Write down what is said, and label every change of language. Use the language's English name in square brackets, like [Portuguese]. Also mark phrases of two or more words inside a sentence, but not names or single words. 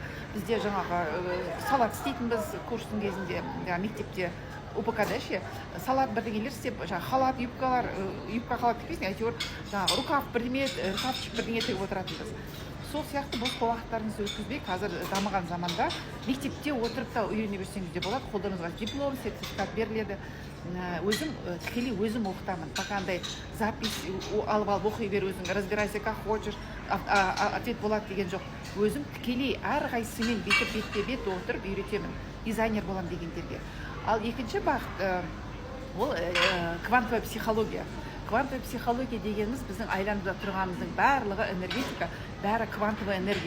[Kazakh] Бізде жаңағы салат істейтінбіз курстың кезінде, мектепте УПК-да салат бірдеңелер істеп, халат, юбка халат тікпейсің, әйтеуір рукав бірдеме, рукавчик бірдеңе тігіп отыратынбыз. Сол сияқты бос уақыттарыңызды өткізбей, қазір дамыған заманда мектепте отырып та үйрене берсеңіз де болады. Қолдарыңызға диплом, сертификат беріледі. Тікелей өзім оқытамын. Пока андай запись алып оқи бер, өзің [Russian] разбирайся как хочешь, ответ [Kazakh] болады деген жоқ. Өзім тікелей әрқайсысымен бетпе-бет отырып үйретемін. Дизайнер болам дегендерге. Ал екінші бағыт ол [Russian] квантовая психология. Квантовая психология [Kazakh] дегеніміз біздің айлануда тұрғанымыздың барлығы энергетика, бәрі [Russian] квантовая энергия.